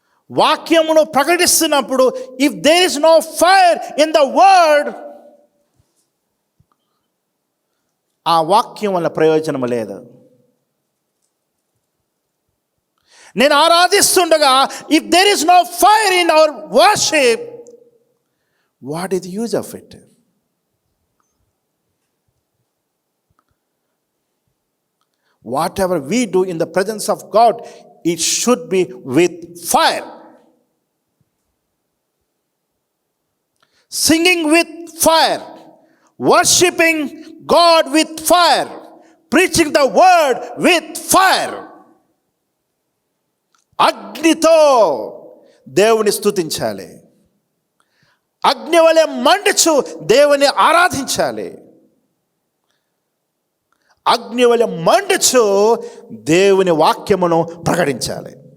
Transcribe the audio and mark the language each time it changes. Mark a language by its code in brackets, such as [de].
[te] వాక్యమును ప్రకటిస్తున్నప్పుడు [en] if there is no fire in the word, [te] ఆ వాక్యం వల్ల ప్రయోజనం లేదు. నేను ఆరాధిస్తుండగా [en] If there is no fire in our worship, what is the use of it? Whatever we do in the presence of God, it should be with fire. Singing with fire, worshiping God with fire, preaching the word with fire. [te] అగ్నితో దేవుని స్తుతించాలి, అగ్ని వలె మండుచు దేవుని ఆరాధించాలి, అగ్ని వలె మండుచు దేవుని వాక్యమును ప్రకటించాలి.